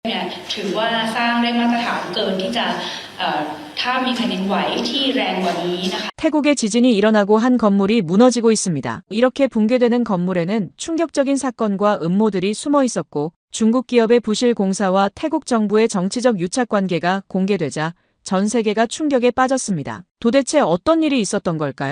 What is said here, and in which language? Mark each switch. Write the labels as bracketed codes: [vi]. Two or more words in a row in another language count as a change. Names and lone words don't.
[th] เนี่ยถือว่าสร้างได้มาตรฐานเกินที่จะถ้ามีแผ่นดินไหวที่แรงกว่านี้นะคะ [ko] 태국에 지진이 일어나고 한 건물이 무너지고 있습니다. 이렇게 붕괴되는 건물에는 충격적인 사건과 음모들이 숨어 있었고 중국 기업의 부실 공사와 태국 정부의 정치적 유착 관계가 공개되자 전 세계가 충격에 빠졌습니다. 도대체 어떤 일이 있었던 걸까요?